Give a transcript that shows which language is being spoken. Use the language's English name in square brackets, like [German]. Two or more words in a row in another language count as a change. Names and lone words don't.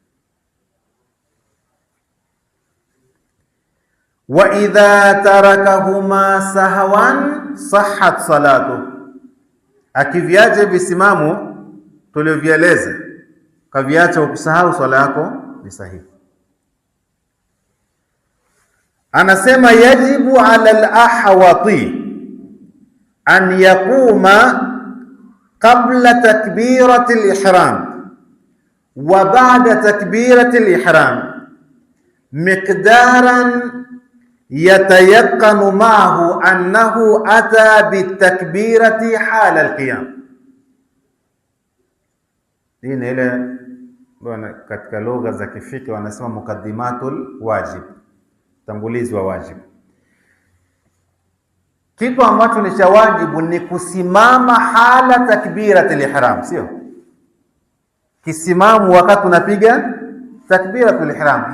[Arabic] وإذا تركهما سهوا صحت الصلاة, [Swahili] akiviacha visimamo tulivyoeleza, kaviacha ukusahau, swala yako ni sahihi. [Arabic] Anasema يجب على الأحوط أن يقوم قبل تكبيرة الإحرام وبعد تكبيرة الإحرام مقدارا يتيقن معه أنه أتى بالتكبيرة حال القيام. [Swahili] Hii ni ile katika lugha za kifiki wanasema [Arabic] مقدمة الواجب, [Swahili] tangulizi wa wajib. Kitu ambacho ni cha wajibu ni kusimama [Arabic] حال تكبيرة الإحرام, [Swahili] sio kisimamo wakati unapiga [Arabic] تكبيرة الإحرام.